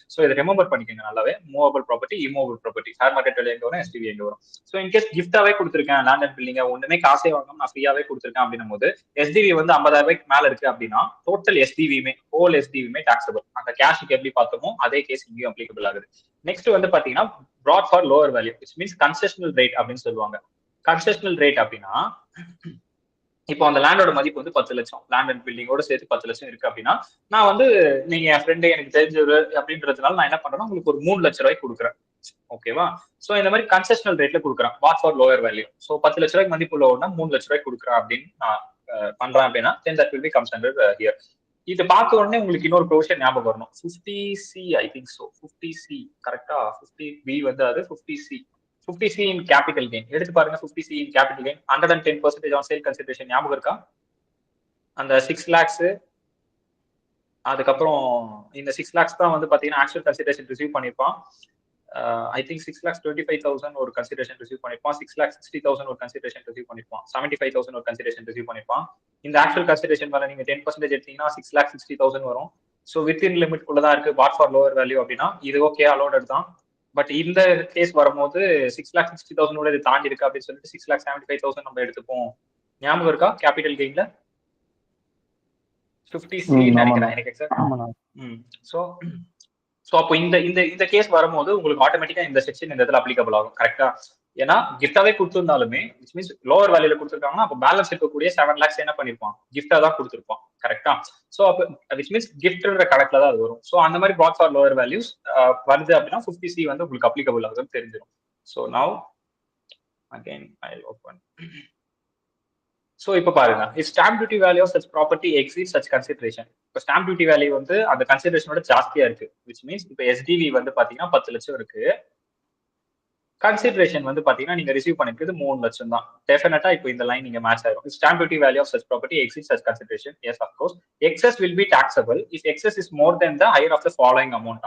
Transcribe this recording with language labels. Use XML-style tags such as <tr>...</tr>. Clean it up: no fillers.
<ta>So இதை remember பண்ணிக்கோங்க நல்லாவே. Movable property, immovable property, fair market value எங்க வரும், எஸ்டிவி எங்க வரும். ஸோ இன்கேஸ் கிஃப்டாவே கொடுத்துருக்கேன் லேண்ட் அண்ட் பில்டிங், ஒண்ணுமே காசே வாங்கணும் நான் ஃப்ரீயாவே கொடுத்துருக்கேன் அப்படின்னும் போது எஸ்டிவி வந்து 50,000 ரூபாய்க்கு மேல இருக்கு அப்படின்னா டோட்டல் எஸ்டிவியுமே ஹோல் எஸ்டிவியுமே டாக்ஸபிள். அந்த கேஷுக்கு எப்படி பார்த்தோமோ அதே கேஸ் இங்கேயும் அப்ளிகபிள் ஆகுது. நெக்ஸ்ட் வந்து பாத்தீங்கன்னா brought for lower value, which means concessional rate அப்படின்னு சொல்லுவாங்க. கன்செஷனல் ரேட் அப்படின்னா இப்போ அந்த லேண்டோட மதிப்பு வந்து 10 லட்சம், லேண்ட் அண்ட் பில்டிங்கோட சேர்த்து 10 லட்சம் இருக்கு அப்படின்னா நான் வந்து நீங்க என் ஃப்ரெண்டு எனக்கு தெரிஞ்சவர் அப்படின்றதுனால நான் என்ன பண்றேன்னா உங்களுக்கு ஒரு 3 லட்ச ரூபாய்க்கு கொடுக்குறேன். ஓகேவா? சோ இந்த மாதிரி கன்செஷனல் ரேட்ல கொடுக்குறேன், what for lower value. So 10 லட்ச ரூபாய்க்கு மதிப்பு உள்ளவனா 3 லட்ச ரூபாய்க்கு கொடுக்குறேன் அப்படின்னு நான் பண்றேன் அப்படின்னா then that will be comes under here. இது பார்த்த உடனே உங்களுக்கு இன்னொரு ப்ரொவிஷன் ஞாபகம் வரணும், 50C I think so. 50C கரெக்டா? 50B வந்து அது 50C. 50C in capital gain எடுத்து பாருங்க. 50C in capital gain 110% on sale consideration ஞாபகம் இருக்கா? அந்த 6 lakhs அதுக்கப்புறம் இந்த 6 lakhs தான் வந்து பாத்தீங்கன்னா actual consideration receive பண்ணிருப்பான். I think 6,25,000 ஒரு கன்சிடரேஷன் ரிசீவ் பண்ணிருப்பான். 6,60,000 ஒரு கன்சிடரேஷன் ரிசீவ் பண்ணிருப்பான். 75,000 ஒரு கன்சிடரேஷன் ரிசீவ் பண்ணிருப்பான். இந்த ஆக்சுவல் கன்சிடரேஷன் மேல நீங்க 10% எடுத்தீங்கன்னா 6,60,000 வரும். ஸோ வித்தின் லிமிட் குள்ளதான் இருக்கு வாட் ஃபார் லோவர் வேல்யூ அப்படின்னா இது ஓகே, அலோடட் தான். பட் இந்த கேஸ் வரும்போது 6,60,000 இது தாண்டி இருக்கு அப்படின்னு சொல்லிட்டு 6,75,000 நம்ம எடுத்துப்போம். ஞாபகம் இருக்கா கேபிட்டல் கெயின்ல 50C நினைக்கிறேன் எனக்கு எக்ஸாக்ட். சோ அப்போ இந்த கேஸ் வரும்போது உங்களுக்கு ஆட்டோமேட்டிக்கா இந்த செக்ஷன் இந்த இடத்துல அப்ளிகபிள் ஆகும். கரெக்டா? ஏன்னா கிஃப்டாவே கொடுத்திருந்தாலுமே விச் மீன்ஸ் லோவர் வேல்யூல கொடுத்துருக்காங்கன்னா அப்போ பேலன்ஸ் இருக்கக்கூடிய 7 lakhs என்ன பண்ணிருப்பான், கிஃப்டா தான் கொடுத்துருப்பான். கரெக்டா? சோ அப்போ விச் மீன்ஸ் கிஃப்ட்ன்ற கணக்குல தான் அது வரும். சோ அந்த மாதிரி brought for lower values வருது அப்படின்னா 50C வந்து உங்களுக்கு அப்ளிகபிள் ஆகுதுன்னு தெரிஞ்சிடும்.</ta> <en>So now again I open. So இப்போ பாருங்க, if stamp duty value of such property exceeds such consideration.</en> <ta>இப்போ ஸ்டாம்ப் டியூட்டி வேல்யூ வந்து அந்த கன்சிடரேஷனோட ஜாஸ்தியா இருக்கு. விச் மீன்ஸ் இப்போ எஸ்டிவி வந்து பாத்தீங்கன்னா 10 லட்சம் இருக்கு, கன்சிடரேஷன் வந்து பாத்தீங்கன்னா நீங்க ரிசீவ் பண்ணிருக்கிறது 3 லட்சம் தான். டெஃபினட்டா இப்போ இந்த லைன் நீங்க மேட்ச் ஆகும். Stamp duty value of such property exits such consideration.</ta> <en>Yes of course excess will be taxable if excess is more then the higher of the following amount.</en>